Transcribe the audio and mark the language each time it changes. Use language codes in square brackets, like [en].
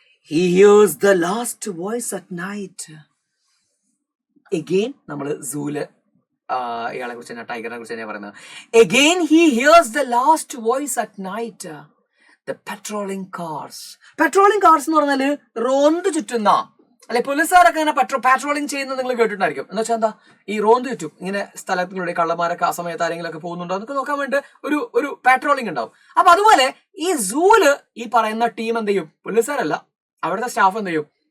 [en] He hears the last voice at night. [ml] Again, നമ്മൾ സൂല് ഇയാളെ കുറിച്ച് തന്നെ, ടൈഗറിനെ കുറിച്ച് തന്നെ പറയുന്നത്. [en] Again he hears the last voice at night. The patrolling cars. [ml] Patrolling cars എന്ന് പറഞ്ഞാല് റോന്ത് ചുറ്റുന്ന അല്ലെ, പോലീസുകാരൊക്കെ ഇങ്ങനെ പാട്രോളിംഗ് ചെയ്യുന്നത് നിങ്ങൾ കേട്ടിട്ടുണ്ടായിരിക്കും. എന്ന് വെച്ചാൽ എന്താ, ഈ റോന്ത് ചുറ്റും ഇങ്ങനെ സ്ഥലത്തിലൂടെ കള്ളന്മാരൊക്കെ ആ സമയത്ത് ആരെങ്കിലും ഒക്കെ പോകുന്നുണ്ടോ എന്നൊക്കെ നോക്കാൻ വേണ്ടി ഒരു പാട്രോളിംഗ് ഉണ്ടാവും. അപ്പൊ അതുപോലെ ഈ സൂല് ഈ പറയുന്ന ടീം എന്ത് ചെയ്യും? പോലീസുകാരല്ല, അവിടുത്തെ സ്റ്റാഫ് എന്ത് ചെയ്യും?